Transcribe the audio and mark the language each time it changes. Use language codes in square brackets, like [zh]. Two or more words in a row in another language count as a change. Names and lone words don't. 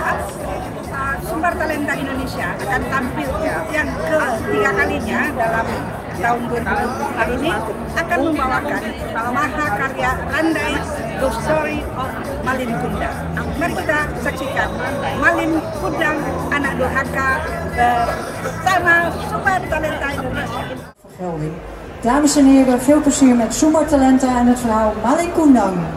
[id] Sumber Talenta Indonesia akan tampil yang ketiga kalinya dalam tahun 2020 kali ini, akan membawakan mahakarya Randai The Story of Malin Kundang. Mari kita saksikan Malin Kundang, anak durhaka, bersama Sumber Talenta Indonesia. [nl] Dames en heren, veel plezier met Sumber Talenta en het verhaal Malin Kundang.